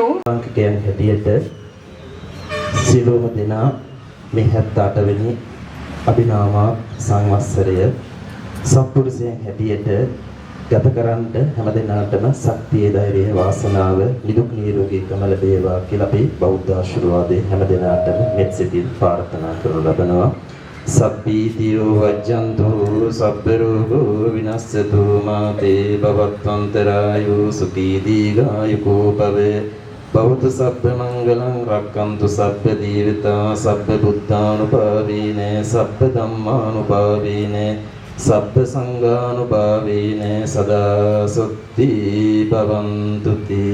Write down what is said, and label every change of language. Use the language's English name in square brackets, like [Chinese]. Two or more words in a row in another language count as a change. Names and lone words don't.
[Sinhala] අංකිකයන් හැටියට සියලුම දෙනා මේ 78 වෙනි අභිනාම සංවත්සරය සත්පුරුෂයන් හැටියට ගත කරන්න හැම දිනකටම ශක්තිය ධෛර්යය වාසනාව නිදුක් නිරෝගීකම ලැබේවා කියලා අපි බෞද්ධ ආශිර්වාදයෙන් හැම දිනකටම මෙත් සිතින් ප්‍රාර්ථනා කරනු ලබනවා. [Pali] සබ්බීතියෝ වජ්ජන්තු සබ්බ රෝගෝ විනස්සතු මාතේ භවත්වන්තරායෝ සුඛී දීඝායුකෝ භවේ භවතු සබ්බ මංගලං රක්ඛන්තු සබ්බ දීවිතා සබ්බ බුද්ධානුභාවීනේ සබ්බ ධම්මානුභාවීනේ සබ්බ සංඝානුභාවීනේ සදා සොත්ති භවන්තු තී.